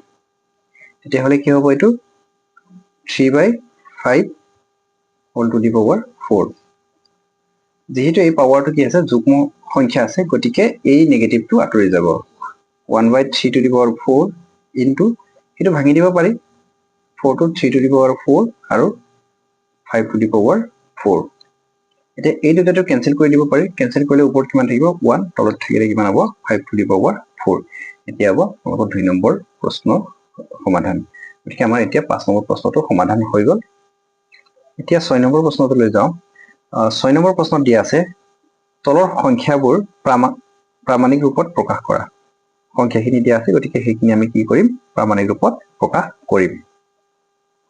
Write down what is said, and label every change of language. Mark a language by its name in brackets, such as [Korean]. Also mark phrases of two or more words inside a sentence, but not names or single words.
[Assamese] তেতিয়াহলে কি হ'ব এইটো 3/5 [English] whole to the power 4। [Assamese] যেহেতু এই পাৱাৰটো কি আছে যুগ্ম সংখ্যা আছে, গতিকে এই নেগেটিভটো আঁতৰি যাব 1/3 [English] to the power 4 into [Assamese] এইটো ভাঙি দিব পাৰি 4 টো 3 [English] to the power 4 [Assamese] আৰু 5 [English] to the power 4। [Assamese] এতিয়া এই দুটাটো কেনসেল কৰি দিব পাৰি, কেনসেল কৰিলে ওপৰত কিমান থাকিব 1, তলত থাকিলে কিমান হ'ব 5 [English] to the power 4। [Assamese] এতিয়া হ'ব আমাক 2 নম্বৰ প্ৰশ্নৰ সমাধান। গতিকে আমাৰ এতিয়া 5 নম্বৰ প্ৰশ্নটো সমাধান হৈ গ'ল। এতিয়া 6 নম্বৰ প্ৰশ্নটো লৈ যাওঁ। 6 নম্বৰ প্ৰশ্নত দিয়া আছে তলৰ সংখ্যাবোৰ প্ৰামাণিক ৰূপত প্ৰকাশ কৰা। সংখ্যাখিনি দিয়া আছে, গতিকে সেইখিনি আমি কি কৰিম প্ৰামাণিক ৰূপত প্ৰকাশ কৰিম।